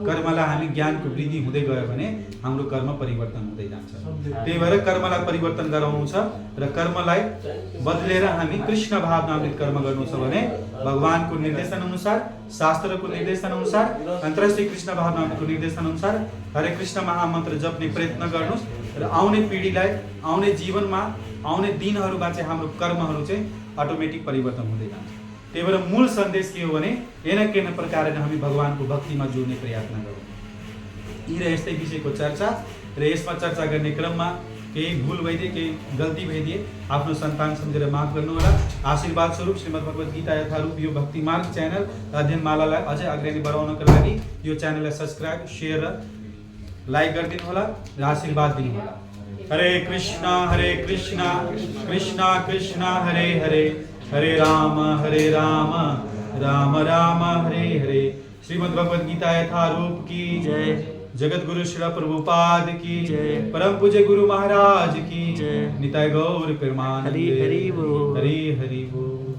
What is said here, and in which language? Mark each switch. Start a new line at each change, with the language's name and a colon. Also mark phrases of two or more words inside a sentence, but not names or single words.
Nepali: कर्मलाई हामी ज्ञानको वृद्धि हुँदै गयो भने हाम्रो कर्म परिवर्तन हुँदै जान्छ। त्यही भएर कर्मलाई परिवर्तन गराउनु छ र कर्मलाई बदलेर हामी कृष्ण भावनामृत कर्म गर्नु छ भने भगवानको निर्देशन अनुसार, शास्त्रको निर्देशन अनुसार, अन्तर्राष्ट्रिय कृष्ण भावनामृतको निर्देशन अनुसार हरे कृष्ण महामन्त्र जप्ने प्रयत्न गर्नुस् र आउने पिँढीलाई आउने जीवनमा आउने दिनहरूमा चाहिँ हाम्रो कर्महरू चाहिँ अटोमेटिक परिवर्तन हुँदै जान्छ। त्यही भएर मूल सन्देश के हो भने केही न प्रकारले हामी भगवानको भक्तिमा जोड्ने प्रयत्न गरौँ। यी र यस्तै विषयको चर्चा र यसमा चर्चा गर्ने क्रममा केही भुल भइदिए केही गल्ती भइदिए आफ्नो सन्तान सम्झेर माफ गर्नुहोला। आशीर्वाद स्वरूप श्रीमद् भगवत गीता यथारूप यो भक्ति मार्ग च्यानल अध्ययनमालालाई अझै अगाडि बढाउनको लागि यो च्यानललाई
English: subscribe share
Nepali: र लाइक गरिदिनु होला र आशीर्वाद दिनु होला। हरे कृष्ण कृष्ण कृष्ण हरे हरे हरे राम राम राम हरे हरे। श्रीमद् भगवत गीता यथारूप की जय। जगत गुरु श्री प्रभुपाद की जय। परम पूज्य गुरु महाराज की जय। निताय गौर प्रेमानंद। हरि हरि बोल।